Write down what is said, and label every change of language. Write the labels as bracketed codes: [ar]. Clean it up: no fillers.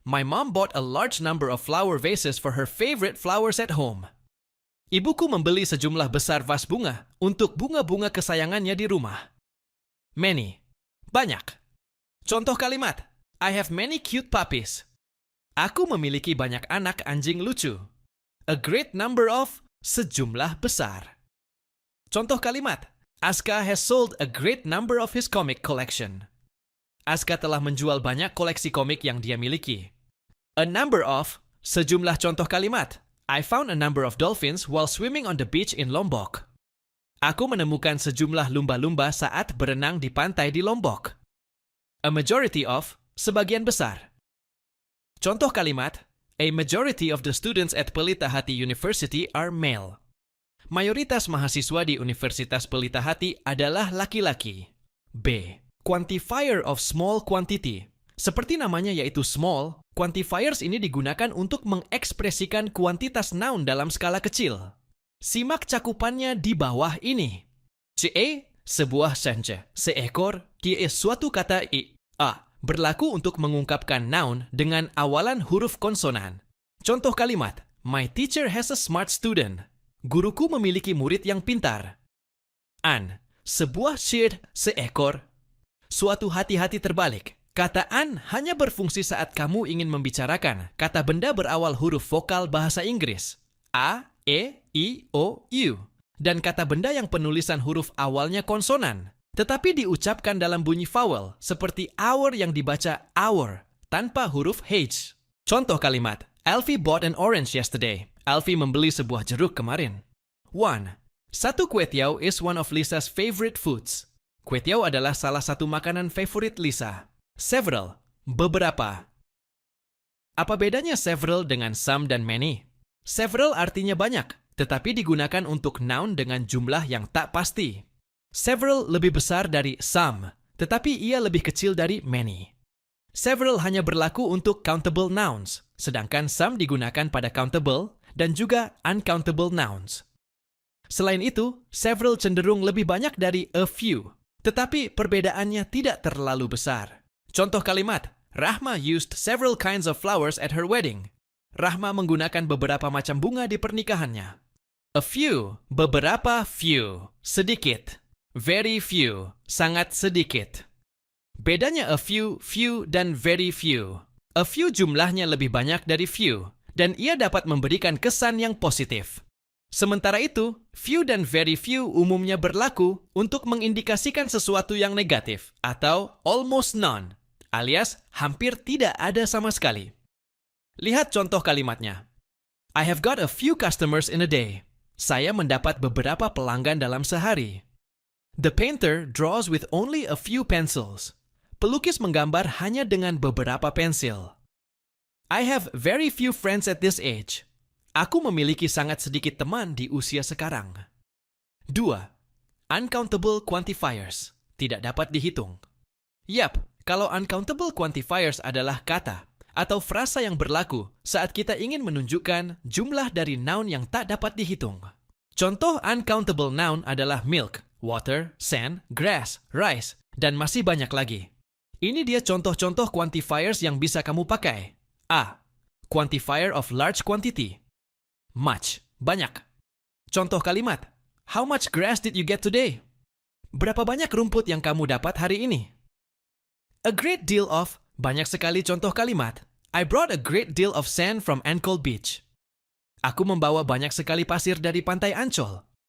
[en] My mom bought a large number of flower vases for her favorite flowers at home. [id] Ibuku membeli sejumlah besar vas bunga untuk bunga-bunga kesayangannya di rumah. [en] Many, [id] banyak. Contoh kalimat. [en] I have many cute puppies. [id] Aku memiliki banyak anak anjing lucu. [en] A great number of, [id] sejumlah besar. Contoh kalimat. [en] Aska has sold a great number of his comic collection. [id] Aska telah menjual banyak koleksi komik yang dia miliki. [en] A number of, [id] sejumlah contoh kalimat. [en] I found a number of dolphins while swimming on the beach in Lombok. [id] Aku menemukan sejumlah lumba-lumba saat berenang di pantai di Lombok. [en] A majority of, [id] sebagian besar. Contoh kalimat, [en] a majority of the students at Pelita Hati University are male. [id] Mayoritas mahasiswa di Universitas Pelita Hati adalah laki-laki. B. [en] Quantifier of small quantity. [id] Seperti namanya yaitu small, quantifiers ini digunakan untuk mengekspresikan kuantitas noun dalam skala kecil. Simak cakupannya di bawah ini. CE, sebuah senja, seekor, kie suatu kata i, a. Berlaku untuk mengungkapkan noun dengan awalan huruf konsonan. Contoh kalimat, [en] my teacher has a smart student. [id] Guruku memiliki murid yang pintar. An, sebuah shirt, seekor. Suatu hati-hati terbalik. Kata an hanya berfungsi saat kamu ingin membicarakan kata benda berawal huruf vokal bahasa Inggris. A, E, I, O, U. Dan kata benda yang penulisan huruf awalnya konsonan. Tetapi diucapkan dalam bunyi vowel, seperti our yang dibaca our, tanpa huruf H. Contoh kalimat, [en] Alfie bought an orange yesterday. [id] Alfie membeli sebuah jeruk kemarin. 1. [en] Satu kue tiaw is one of Lisa's favorite foods. [id] Kue tiaw adalah salah satu makanan favorit Lisa. Several, beberapa. Apa bedanya several dengan some dan many? Several artinya banyak, tetapi digunakan untuk noun dengan jumlah yang tak pasti. Several lebih besar dari some, tetapi ia lebih kecil dari many. Several hanya berlaku untuk countable nouns, sedangkan some digunakan pada countable dan juga uncountable nouns. Selain itu, several cenderung lebih banyak dari a few, tetapi perbedaannya tidak terlalu besar. Contoh kalimat, [en] Rahma used several kinds of flowers at her wedding. [id] Rahma menggunakan beberapa macam bunga di pernikahannya. [en] A few, beberapa few, sedikit. Very few, [id] sangat sedikit. Bedanya a few, few, dan very few. A few jumlahnya lebih banyak dari few, dan ia dapat memberikan kesan yang positif. Sementara itu, few dan very few umumnya berlaku untuk mengindikasikan sesuatu yang negatif atau [en] almost none, [id] alias hampir tidak ada sama sekali. Lihat contoh kalimatnya. [en] I have got a few customers in a day. [id] Saya mendapat beberapa pelanggan dalam sehari. [en] The painter draws with only a few pencils. [id] Pelukis menggambar hanya dengan beberapa pensil. [en] I have very few friends at this age. [id] Aku memiliki sangat sedikit teman di usia sekarang. 2. [en] Uncountable quantifiers. [id] Tidak dapat dihitung. Yap, kalau uncountable quantifiers adalah kata atau frasa yang berlaku saat kita ingin menunjukkan jumlah dari noun yang tak dapat dihitung. Contoh uncountable noun adalah milk, water, sand, grass, rice, dan masih banyak lagi. Ini dia contoh-contoh quantifiers yang bisa kamu pakai. A. [en] Quantifier of large quantity. Much, banyak. [id] Contoh kalimat, [en] how much grass did you get today? [id] Berapa banyak rumput yang kamu dapat hari ini? [en] A great deal of, [id] banyak sekali contoh kalimat. [en] I brought a great deal of sand from Ancol Beach. [id] Aku membawa banyak sekali pasir dari pantai Ancol.